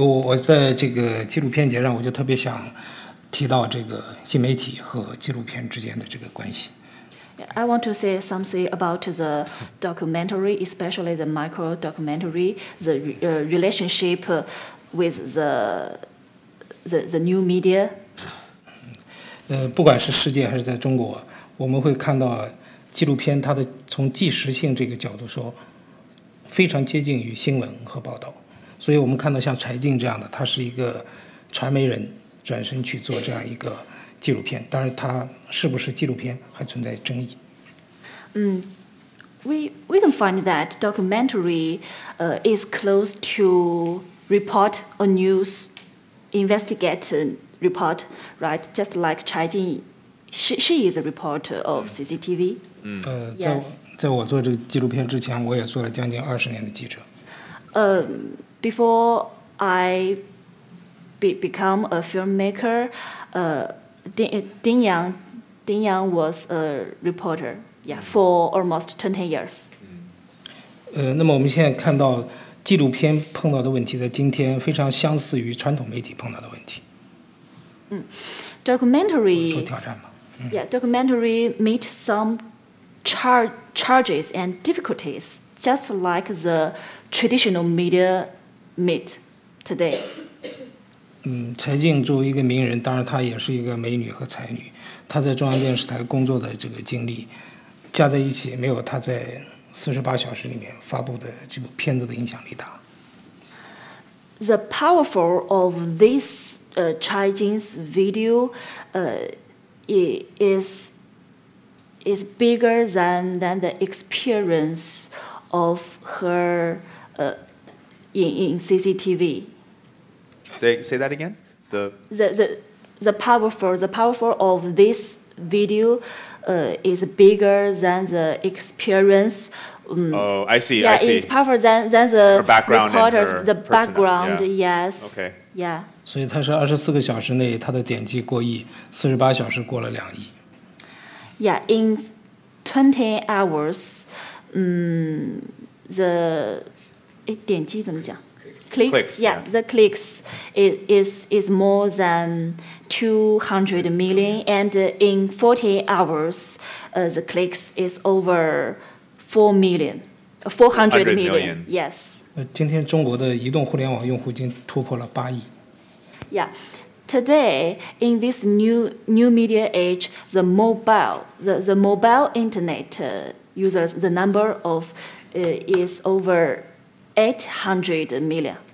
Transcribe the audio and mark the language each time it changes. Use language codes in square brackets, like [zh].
[zh] 我在这个纪录片节上，我就特别想提到这个新媒体和纪录片之间的这个关系。 [en] I want to say something about the documentary, especially the micro documentary, the relationship with the new media. [zh] 不管是世界还是在中国，我们会看到纪录片它的从纪实性这个角度说，非常接近于新闻和报道。所以我们看到像柴静这样的，他是一个传媒人，转身去做这样一个纪录片。当然，他是不是纪录片还存在争议。 [en] We can find that documentary is close to report or news, investigate report, right? Just like Chai Jing, she is a reporter of CCTV. Yes. [zh] 在我做这个纪录片之前，我也做了将近20年的记者。 [en] Before I become a filmmaker, Ding Yang was a reporter, yeah, for almost 20 years. [zh] 那么我们现在看到纪录片碰到的问题，在今天非常相似于传统媒体碰到的问题。 [en] Documentary. [zh] 说挑战吧。 [en] Yeah, documentary meet some charges and difficulties, just like the traditional media meet today. [zh] 柴静作为一个名人，当然她也是一个美女和才女，她在中央电视台工作的这个经历，加在一起没有她在48小时里面发布的这部片子的影响力大。 [en] the powerful of this Chinese video is bigger than the experience of her in CCTV. Say that again. The powerful of this video is bigger than the experience. Oh, I see. Yeah, I see. it's powerful than the background reporters, and her the persona, background. yeah. Yes. Okay. Yeah. [zh] 所以它是24个小时内，它的点击过亿，48小时过了2亿。 [en] Yeah, in 20 hours, the [zh] 点击怎么讲 [en] Clicks, yeah, the clicks is more than 200 million, and in 48 hours, the clicks is over 400 million. Yes. [zh] 今天中国的移动互联网用户已经突破了8亿。 [en] Yeah. Today, in this new media age, the mobile internet users, the number of is over 800 million.